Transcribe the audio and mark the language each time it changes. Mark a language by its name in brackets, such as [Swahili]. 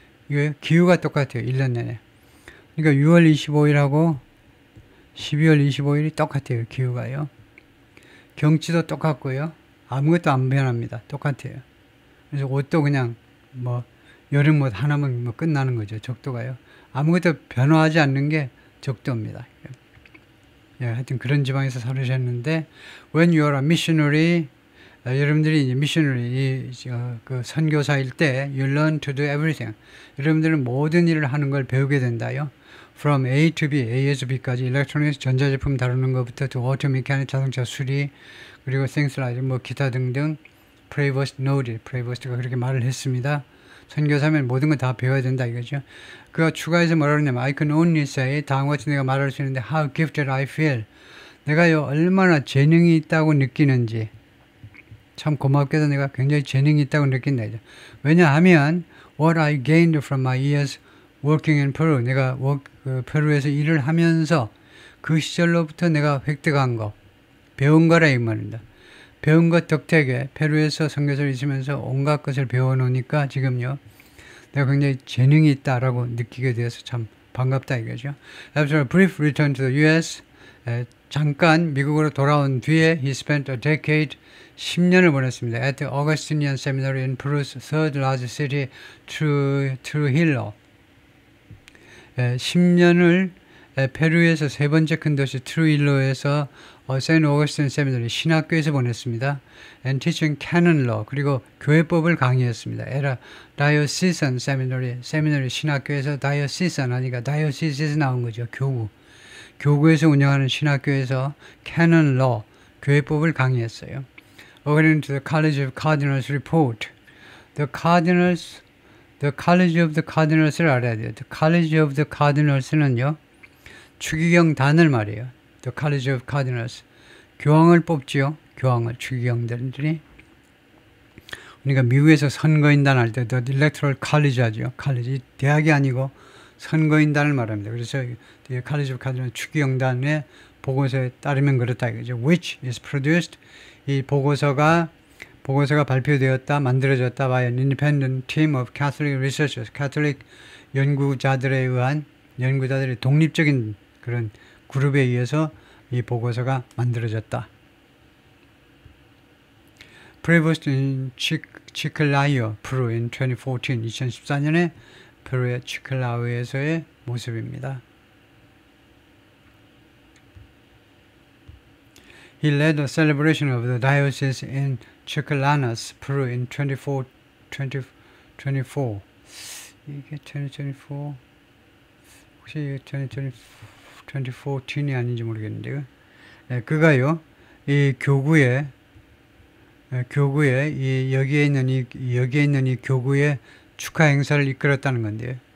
[Korean] 이거 기후가 똑같아요. 1년 내내. 그러니까 6월 25일하고 12월 25일이 똑같아요. 기후가요. 경치도 똑같고요. 아무것도 안 변합니다. 똑같아요. 그래서 옷도 그냥 여름 옷 하나면 끝나는 거죠. 적도가요. 아무것도 변화하지 않는 게 적도입니다. 하여튼 그런 지방에서 살으셨는데 [English] when you are a missionary, [Korean] 여러분들이 이제 missionary 그 선교사일 때 [English] you learn to do everything. [Korean] 여러분들은 모든 일을 하는 걸 배우게 된다요. [English] from A to B, [Korean] A에서 B까지 일렉트로닉스 전자제품 다루는 것부터 [English] to auto mechanic [Korean] 자동차 수리, 그리고 things like 기타 등등. [English] Prevost noted, [Korean] Prevost가 그렇게 말을 했습니다. 선교사면 모든 걸 다 배워야 된다 이거죠. 그가 추가해서 뭐라 그러냐면 [English] I can only say, [Korean] 다음과 같이 내가 말할 수 있는데 [English] how gifted I feel. [Korean] 내가요 얼마나 재능이 있다고 느끼는지. 참 고맙게도 내가 굉장히 재능이 있다고 느낀다. 왜냐하면 [English] what I gained from my years working in Peru. [Korean] 내가 페루에서 일을 하면서 그 시절로부터 내가 획득한 거, 배운 거라 이 말입니다. 배운 것 덕택에 페루에서 선교사를 있으면서 온갖 것을 배워놓으니까 지금요 내가 굉장히 재능이 있다라고 느끼게 되어서 참 반갑다 이거죠. [English] After a brief return to the US, [Korean] 잠깐 미국으로 돌아온 뒤에 [English] he spent a decade, [Korean] 10년을 보냈습니다. [English] At the Augustinian Seminary in Peru's third largest city, Trujillo. [Korean] 10년을 페루에서 세 번째 큰 도시 트루일로에서 세인트 오거스틴 세미너리 신학교에서 보냈습니다. [English] And teaching canon law, [Korean] 그리고 교회법을 강의했습니다. 에라 다이오시선 세미너리 신학교에서 다이오시선 하니까 다이오시스에서 나온 거죠. 교구에서 운영하는 신학교에서 canon law, 교회법을 강의했어요. [English] According to the College of Cardinals report, the College of the Cardinals를 [Korean] 알아야 돼요. [English] The College of the Cardinals는요 [Korean] 추기경 단을 말이에요. The College of Cardinals. 교황을 뽑지요. 교황을 추기경들이. 그러니까 미국에서 선거인단 할 때 The Electoral College 하죠. 칼리지 대학이 아니고 선거인단을 말합니다. 그래서 The College of Cardinal 추기영단의 보고서에 따르면 그렇다 이거죠. [English] Which is produced [Korean] 이 보고서가 발표되었다, 만들어졌다 [English] by an independent team of Catholic researchers, [Korean] 카톨릭 연구자들의 독립적인 그런 그룹에 의해서 이 보고서가 만들어졌다. [English] Prevost in Chiclayo, Peru in 2014, [Korean] 2014년에 페루의 치클라우에서의 모습입니다. [English] He led the celebration of the diocese in Chiclanas, Peru in 2024. [Korean] 이게 2024 혹시 2014이 아닌지 모르겠는데요. 네, 그가요 이 교구에 이 여기에 있는 이 교구의 축하 행사를 이끌었다는 건데요.